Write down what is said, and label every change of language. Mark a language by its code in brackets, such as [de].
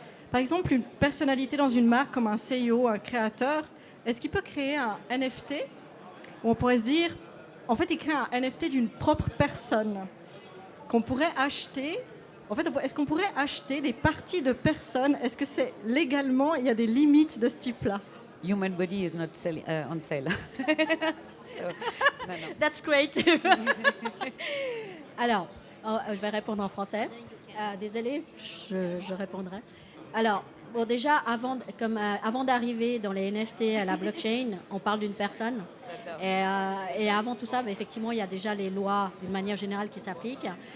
[fr] Par exemple, une personnalité dans une marque comme un CEO, un créateur, est-ce qu'il peut créer un NFT où on pourrait se dire, en fait, il crée un NFT d'une propre personne qu'on pourrait acheter. En fait, est-ce qu'on pourrait acheter des parties de personnes? Est-ce que c'est légalement, il y a des limites de ce type-là? [en] Human body is not on sale. So, no. That's great. [fr] Alors, je vais répondre en français. Désolée, je répondrai. Alors, bon, déjà, avant d'arriver dans les NFT à la blockchain, on parle d'une personne. Et avant tout ça, effectivement, il y a déjà les lois d'une manière générale qui s'appliquent.